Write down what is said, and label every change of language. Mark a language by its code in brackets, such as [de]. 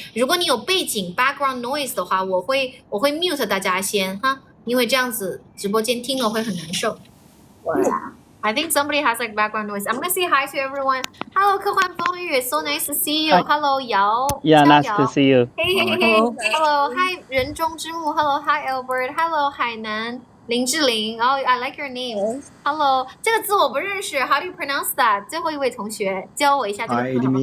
[zh] 如果你有背景 background noise 的话，我会 mute 大家先哈，因为这样子直播间听了会很难受。 [en] I think somebody has like background noise. I'm gonna say hi to everyone. Hello, 科幻风雨 ，so nice to see you. Hello, 姚，Yeah, nice to see you. Hey. Hello, hi 人中之木 Hello, hi Albert. Hello, 海南。林志玲 ，Oh, I like your name. Hello， [zh] 这个字我不认识 [en] ，How do you pronounce that？ [zh] 最後一位同學教我一下這個字好不好？